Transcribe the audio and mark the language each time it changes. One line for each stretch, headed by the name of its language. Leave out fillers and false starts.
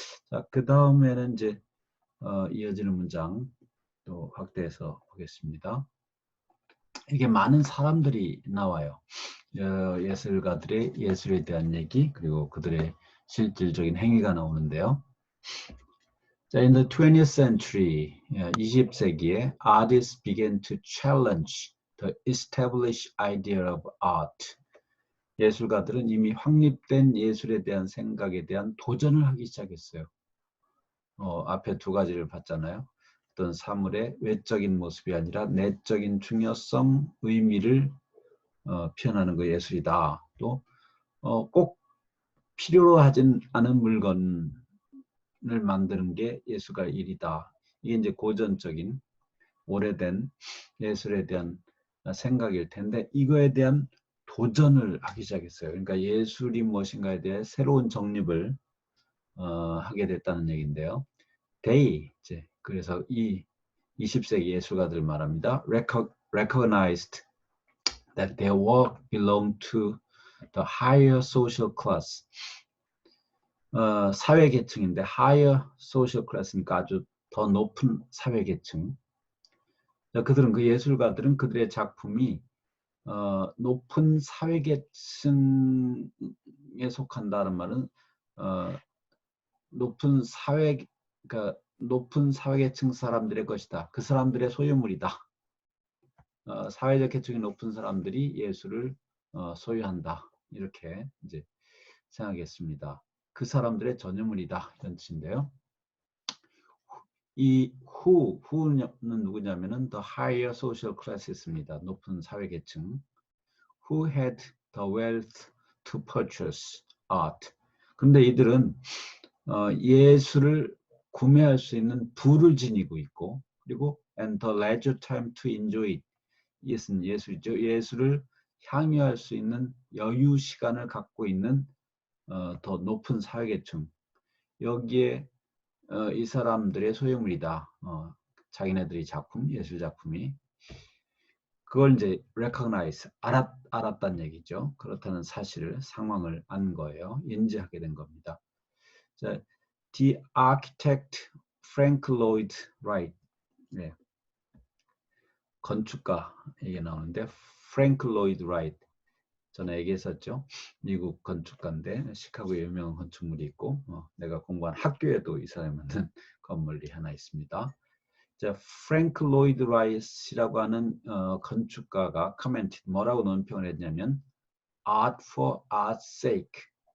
Korean: 자, 그 다음에는 이제 이어지는 문장 또 확대해서 보겠습니다. 이게 많은 사람들이 나와요. 예술가들의 예술에 대한 얘기, 그리고 그들의 실질적인 행위가 나오는데요.
English: 자, in the 20th century,
Korean: 20세기에
English: artists began to challenge the established idea of art.
Korean: 예술가들은 이미 확립된 예술에 대한 생각에 대한 도전을 하기 시작했어요. 앞에 두 가지를 봤잖아요. 어떤 사물의 외적인 모습이 아니라 내적인 중요성, 의미를 표현하는 거 예술이다. 또 꼭 필요로 하진 않은 물건을 만드는 게 예술가의 일이다. 이게 이제 고전적인 오래된 예술에 대한 생각일 텐데 이거에 대한 도전을 하기 시작했어요. 그러니까 예술이 무엇인가에 대해 새로운 정립을 하게 됐다는 얘기인데요. 이제 그래서 이 20세기 예술가들 말합니다.
English: recognized that their work belonged to the higher social class.
Korean: 사회 계층인데
English: higher social class
Korean: 니까 아주 더 높은 사회 계층. 그 예술가들은 그들의 작품이 높은 사회 계층에 속한다는 말은 높은 사회 그러니까 높은 사회 계층 사람들의 것이다. 그 사람들의 소유물이다. 사회적 계층이 높은 사람들이 예술을 소유한다. 이렇게 이제 생각했습니다. 그 사람들의 전유물이다. 이런 뜻인데요. 이 who는 누구냐면은 the higher social class입니다. 높은 사회 계층.
English: Who had the wealth to purchase art.
Korean: 근데 이들은 예술을 구매할 수 있는 부를 지니고 있고, 그리고
English: and the leisure time to enjoy it.
Korean: 이것은 예술이죠. 예술을 향유할 수 있는 여유 시간을 갖고 있는 더 높은 사회계층. 여기에 이 사람들의 소유물이다. 자기네들이 작품, 예술 작품이. 그걸 이제 recognize, 알았다는 얘기죠. 그렇다는 사실을, 상황을 안 거예요. 인지하게 된 겁니다.
English: 자, The architect Frank Lloyd Wright.
Korean: 네. 건축가 얘기 나오는데 Frank Lloyd Wright. 전에 얘기했었죠. 미국 건축가인데 시카고에 유명한 건축물이 있고 내가 공부한 학교에도 이 사람이 만든 건물이 하나 있습니다. 자, 프랭크 로이드 라이트라고 하는 건축가가 뭐라고 논평을 했냐면
English: art for art's sake.